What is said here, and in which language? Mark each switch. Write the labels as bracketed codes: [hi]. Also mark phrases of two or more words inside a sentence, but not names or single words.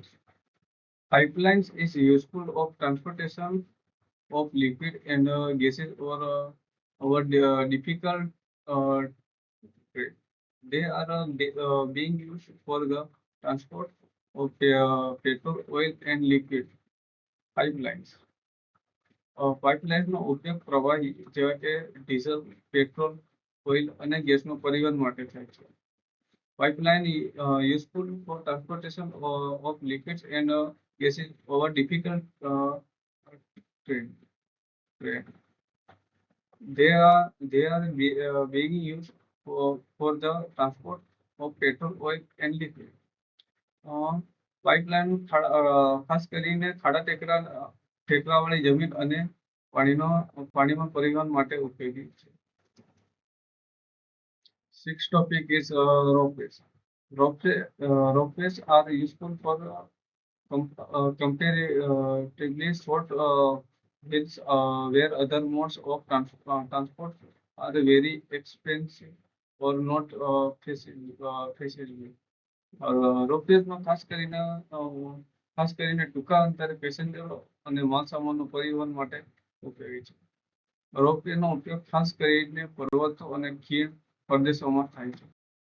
[en] Pipelines is useful of transportation of liquid and gases over difficult trade. They are being used for the transport of petrol, oil and liquid pipelines. [gu] પાઇપલાઇન નો ઉપયોગ પ્રવાહી જેવા કે ડીઝલ, પેટ્રોલ, ઓઇલ અને ગેસનું પરિવહન માટે થાય છે. [en] Pipeline useful for transportation of liquids and gases over difficult trade. They are being used for the transport of petrol, oil and liquid. [gu] પાઇપલાઇન ખાસ કરીને ખાડા ટેકરાવાળી જમીન અને પાણીમાં પરિવહન માટે ઉપયોગી છે. [en] Sixth topic is ropeways. Ropeways are useful for comparatively short hills where other modes of transport are very expensive or not feasible. [gu] રોપવેઝમાં ખાસ કરીને ટૂંકા અંતરે પેસેન્જરો અને માલસામાનનું પરિવહન માટે ઉપયોગી છે. રોપવેનો ઉપયોગ ખાસ કરીને પર્વતો અને ખીણ પ્રદેશોમાં થાય છે.